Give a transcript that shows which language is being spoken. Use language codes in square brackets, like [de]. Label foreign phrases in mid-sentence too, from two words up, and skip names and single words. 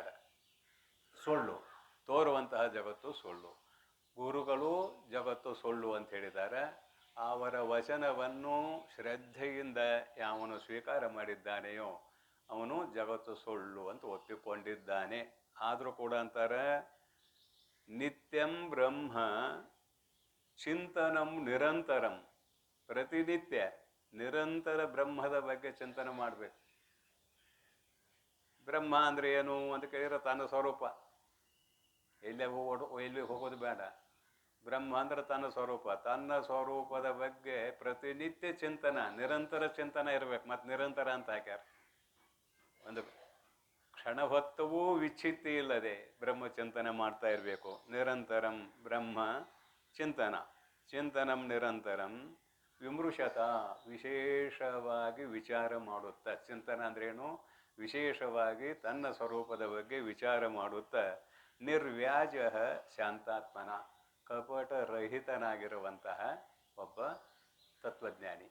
[kn] ಸುಳ್ಳು, ತೋರುವಂತಹ ಜಗತ್ತು ಸುಳ್ಳು. ಗುರುಗಳು ಜಗತ್ತು ಸುಳ್ಳು ಅಂತ ಹೇಳಿದ್ದಾರೆ. ಅವರ ವಚನವನ್ನು ಶ್ರದ್ಧೆಯಿಂದ ಯಾವನು ಸ್ವೀಕಾರ ಮಾಡಿದ್ದಾನೆಯೋ ಅವನು ಜಗತ್ತು ಸುಳ್ಳು ಅಂತ ಒಪ್ಪಿಕೊಂಡಿದ್ದಾನೆ. ಆದರೂ ಕೂಡ ಅಂತಾರೆ, [sa] ನಿತ್ಯಂ ಬ್ರಹ್ಮ ಚಿಂತನಂ ನಿರಂತರಂ. [kn] ಪ್ರತಿನಿತ್ಯ ನಿರಂತರ ಬ್ರಹ್ಮದ ಬಗ್ಗೆ ಚಿಂತನೆ ಮಾಡಬೇಕು. ಬ್ರಹ್ಮ ಅಂದರೆ ಏನು ಅಂತ ಕೇಳಿದ್ರೆ ತನ್ನ ಸ್ವರೂಪ. ಎಲ್ಲಿ ಹೋಗೋದು ಬೇಡ. ಬ್ರಹ್ಮ ಅಂದ್ರೆ ತನ್ನ ಸ್ವರೂಪ, ತನ್ನ ಸ್ವರೂಪದ ಬಗ್ಗೆ ಪ್ರತಿನಿತ್ಯ ಚಿಂತನ, ನಿರಂತರ ಚಿಂತನ ಇರ್ಬೇಕು. ಮತ್ತು ನಿರಂತರ ಅಂತ ಹಾಕ್ಯಾರ. ಒಂದು ಕ್ಷಣ ಹೊತ್ತವೂ ವಿಚ್ಛಿತ್ತಿ ಇಲ್ಲದೆ ಬ್ರಹ್ಮ ಚಿಂತನೆ ಮಾಡ್ತಾ ಇರಬೇಕು. [sa] ನಿರಂತರಂ ಬ್ರಹ್ಮ ಚಿಂತನ, ಚಿಂತನಂ ನಿರಂತರಂ ವಿಮೃಶತ, [kn] ವಿಶೇಷವಾಗಿ ವಿಚಾರ ಮಾಡುತ್ತಾ. ಚಿಂತನ ಅಂದ್ರೇನು? ವಿಶೇಷವಾಗಿ ತನ್ನ ಸ್ವರೂಪದ ಬಗ್ಗೆ ವಿಚಾರ ಮಾಡುತ್ತಾ. [sa] ನಿರ್ವ್ಯಾಜ ಶಾಂತಾತ್ಮನ, [kn] ಕಪಟರಹಿತನಾಗಿರುವಂತಹ ಒಬ್ಬ ತತ್ವಜ್ಞಾನಿ.